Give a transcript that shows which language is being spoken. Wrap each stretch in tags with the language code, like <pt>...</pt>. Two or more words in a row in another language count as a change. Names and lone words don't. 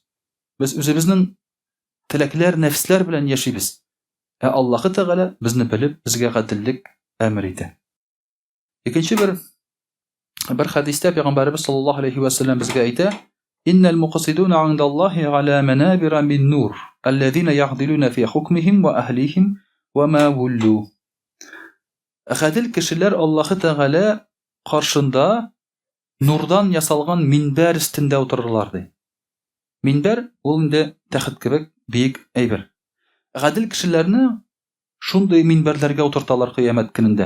<tt>Без үзебезнең теләкләр, нәфесләр белән яшибез. Аллаһы Тәгалә безне белеп, безгә гаделлек әмер итә. Икенче бер хадистә Пәйгамбәрбез</tt> <ar>صلى الله عليه وسلم</ar> <tt>безгә әйтә:</tt> <ar>"إن المقسطين عند الله على منابر من نور, الذين يعدلون في حكمهم وأهليهم وما ولوا."</ar> <tt>Гадел кешеләр Аллаһы Тәгалә каршында нурдан ясалган минбәр өстендә утырырлар ди. Минбәр ул инде тәхет кебек биек әйбер. Гадел кешеләрне шундый минбәрләргә утырталар кыямәт көнендә.</tt>